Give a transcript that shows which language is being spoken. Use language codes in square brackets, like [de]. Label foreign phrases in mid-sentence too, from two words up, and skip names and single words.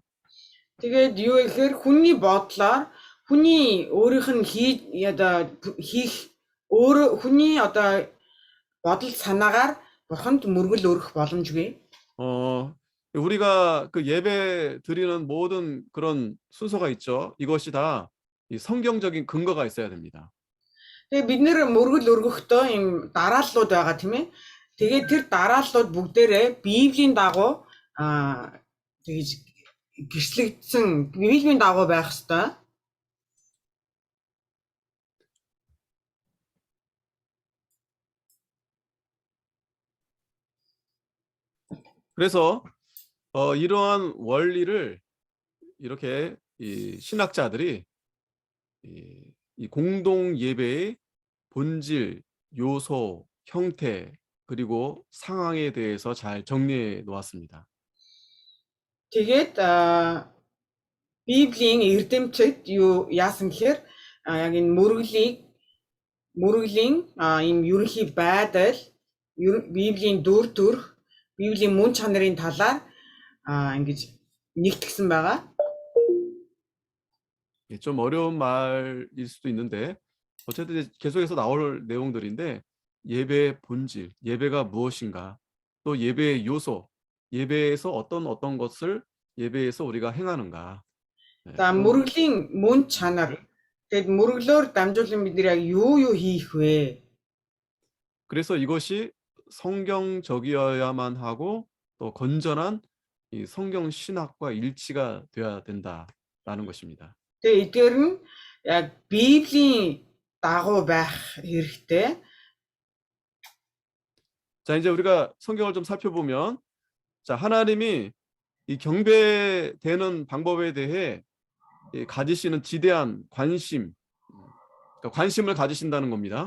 [mn] Тэгээд юу гэхээр хүний бодлоор хүний өөрийнх нь хийх хүний бодол санаагаар Бурханд мөргөл өргөх боломжгүй. [ko] 우리가 그 예배 드리는 모든 그런 순서가 있죠. 이것이 다 이 성경적인 근거가 있어야 됩니다. [mn] Тэгээ бид нэр мөргөл өргөхдөө юм дарааллууд байгаа тийм ээ. Тэгээд тэр дарааллууд бүгдээрээ Библийн дагуу тэгж гэрчлэгдсэн Библийн дагуу байх ёстой. [ko] 그래서 이러한 원리를 이렇게 이 신학자들이 이 공동 예배의 본질, 요소, 형태 그리고 상황에 대해서 잘 정리해 놓았습니다. [mn] Тэгээд Библийн эрдэмтэд юу яасан гэхээр яг энэ мөргөлийн ийм ерөнхий байдал, Библийн дүр төрх, Библийн мөн чанарын талаар ингэж нэгтгэсэн байгаа. [ko] 좀 어려운 말일 수도 있는데 어쨌든 계속해서 나올 내용들인데 예배의 본질, 예배가 무엇인가, 또 예배의 요소, 예배에서 어떤 것을 예배에서 우리가 행하는가. [mn] За мөргөлийн мөн чанар. Тэгэд мөргөлөөр дамжуулан бид яг юу хийх вэ? [ko] 그래서 이것이 성경적이어야만 하고 또 건전한 이 성경 신학과 일치가 돼야 된다라는 것입니다. [mn] Тэгээ эдгээр нь яг Библийн дагуу байх хэрэгтэй. [ko] 자, 이제 우리가 성경을 좀 살펴보면, 자, 하나님이 이 경배되는 방법에 대해 가지시는 지대한 관심, 그러니까 관심을 가지신다는 겁니다.